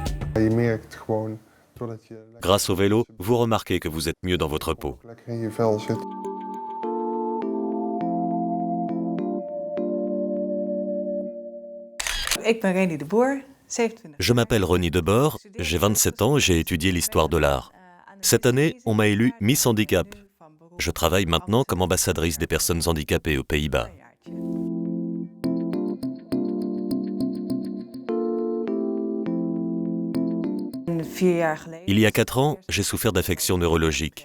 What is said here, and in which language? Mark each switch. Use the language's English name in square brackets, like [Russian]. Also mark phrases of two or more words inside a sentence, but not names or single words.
[Dutch] Je merkt gewoon, doordat je [French] Grâce au vélo, vous remarquez que vous êtes mieux dans votre peau. [Dutch] lekker in je vel zit. Ik ben Reni de Boer, 27. [French] Je m'appelle Ronnie Debord, j'ai 27 ans et j'ai étudié l'histoire de l'art. Cette année, on m'a élu Miss Handicap. Je travaille maintenant comme ambassadrice des personnes handicapées aux Pays-Bas. Il y a 4 ans, j'ai souffert d'affections neurologiques.